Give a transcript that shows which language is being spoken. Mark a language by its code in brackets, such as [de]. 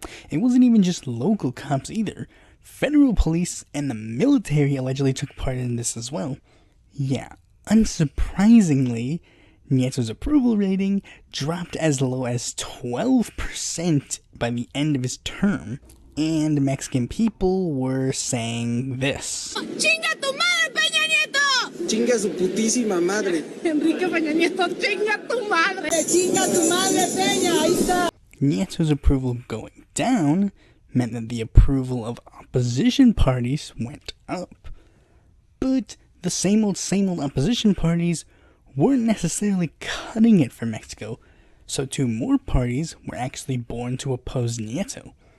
[en] It wasn't even just local cops either. Federal police and the military allegedly took part in this as well. Yeah, unsurprisingly, Nieto's approval rating dropped as low as 12% by the end of his term, and Mexican people were saying this: [es] ¡Chinga tu madre, Peña Nieto! ¡Chinga su putísima madre! Enrique Peña Nieto, ¡chinga tu madre! ¡Chinga tu madre, Peña! Ahí está! [en] Nieto's approval going down meant that the approval of opposition parties went up. But the same old opposition parties weren't necessarily cutting it for Mexico, so 2 more parties were actually born to oppose Nieto.